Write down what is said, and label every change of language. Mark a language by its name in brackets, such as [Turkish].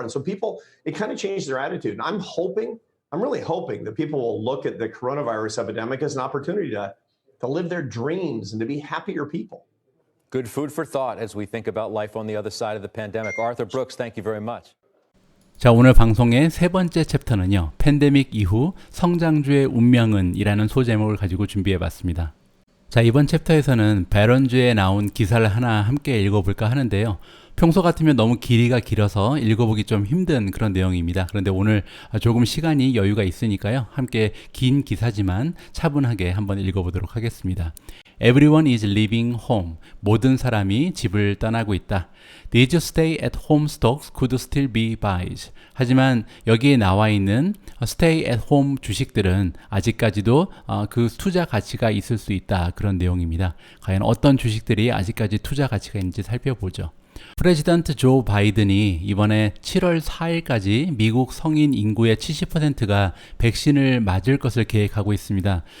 [English] And so it kind of changed their attitude. And I'm really hoping that people will look at the coronavirus epidemic as an opportunity to live their dreams and to be happier people. Good food for thought as we think about life on the other side of the pandemic. Arthur Brooks, thank you very much. [Korean] 자, 오늘 방송의 세 번째 챕터는요, 팬데믹 이후 성장주의 운명은 이라는 소제목을 가지고 준비해봤습니다. 자, 이번 챕터에서는 배런주에 나온 기사를 하나 함께 읽어볼까 하는데요. 평소 같으면 너무 길이가 길어서 읽어보기 좀 힘든 그런 내용입니다. 그런데 오늘 조금 시간이 여유가 있으니까요. 함께 긴 기사지만 차분하게 한번 읽어보도록 하겠습니다. [English] Everyone is leaving home. [Korean] 모든 사람이 집을 떠나고 있다. [English] These stay at home stocks could still be buys. [Korean] 하지만 여기에 나와 있는 [English] stay at home [Korean] 주식들은 아직까지도 그 투자 가치가 있을 수 있다. 그런 내용입니다. 과연 어떤 주식들이 아직까지 투자 가치가 있는지 살펴보죠. 프레지던트 조 바이든이 이번에 7월 4일까지 미국 성인 인구의 70%가 백신을 맞을 것을 계획하고 있습니다.